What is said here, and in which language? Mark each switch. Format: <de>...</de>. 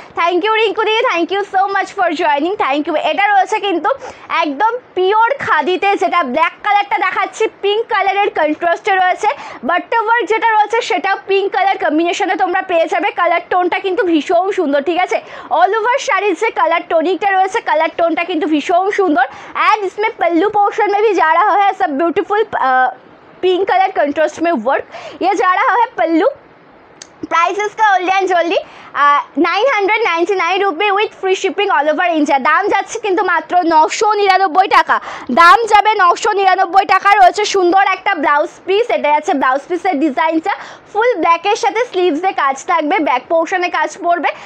<bn>Thank you Rinku দিদি,</bn> <en>thank you so much for joining,</en> <bn>thank you. এটা রয়েছে কিন্তু একদম পিওর খাদিতে, যেটা ব্ল্যাক কালারটা দেখাচ্ছি পিঙ্ক কালারের কন্ট্রাস্টে রয়েছে, বাট্টা ওয়ার্ক যেটা রয়েছে সেটাও পিঙ্ক কালার কম্বিনেশনে তোমরা পেয়ে যাবে। কালার টোনটা কিন্তু ভীষণ সুন্দর, ঠিক আছে? অল ওভার শাড়ির যে কালার টোনিকটা রয়েছে কালার টোনটা কিন্তু ভীষণ সুন্দর।</bn> <hi>एंड इसमें पल्लू पोर्शन में भी जा रहा है सब ब्यूटीफुल पिंक कलर कंट्रास्ट में वर्क, ये जा रहा है पल्लू। प्राइस इसका only and only 999 rupee</hi> <en>With free shipping all over India.</en> <bn>দাম যাচ্ছে কিন্তু মাত্র 999 টাকা, দাম যাবে 999 টাকা। রয়েছে সুন্দর একটা ব্লাউজ পিস, এটা আছে ব্লাউজ পিসের ডিজাইনটা ফুল ব্ল্যাকের সাথে স্লিভসে কাজ থাকবে, ব্যাক পোর্শনে কাজ পড়বে।</bn>